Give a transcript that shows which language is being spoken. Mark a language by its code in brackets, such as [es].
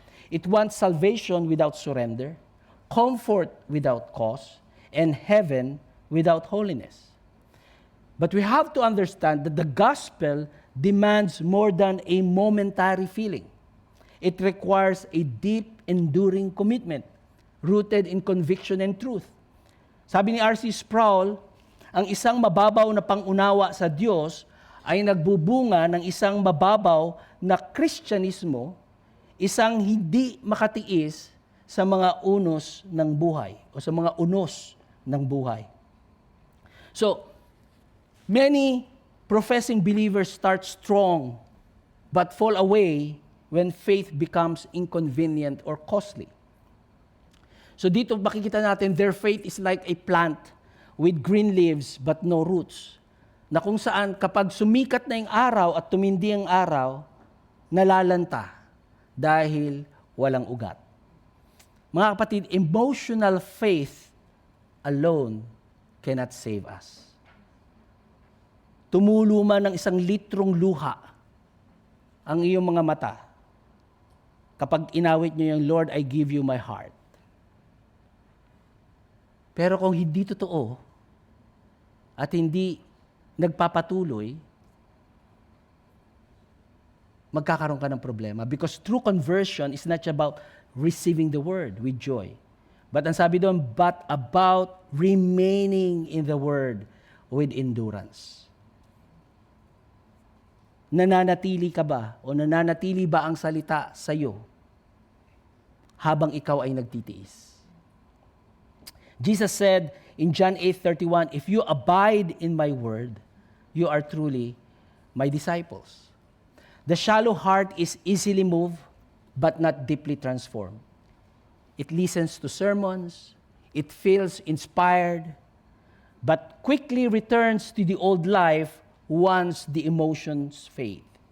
[en] It wants salvation without surrender, comfort without cause, and heaven without holiness. But we have to understand that the gospel demands more than a momentary feeling. It requires a deep, enduring commitment rooted in conviction and truth. [tl] Sabi ni R.C. Sproul, ang isang mababaw na pangunawa sa Diyos ay nagbubunga ng isang mababaw na Kristyanismo, isang hindi makatiis sa mga unos ng buhay o sa mga unos ng buhay. [en] So, many professing believers start strong but fall away when faith becomes inconvenient or costly. [tl] So dito makikita natin [en] their faith is like a plant with green leaves but no roots. [tl] Na kung saan kapag sumikat na yung araw at tumindi ang araw, nalalanta dahil walang ugat. Mga kapatid, [en] emotional faith alone cannot save us. [tl] Tumulo man ng 1 litrong luha ang iyong mga mata kapag inawit niyo yung Lord, [en] I give you my heart. [tl] Pero kung hindi totoo at hindi nagpapatuloy, magkakaroon ka ng problema. [en] Because true conversion is not about receiving the word with joy. But [tl] ang sabi doon, [en] but about remaining in the word with endurance. [tl] Nananatili ka ba o nananatili ba ang salita sa iyo habang ikaw ay nagtitiis? [en] Jesus said in John 8:31, if you abide in my word, you are truly my disciples. The shallow heart is easily moved but not deeply transformed. It listens to sermons, it feels inspired, but quickly returns to the old life once the emotions fade.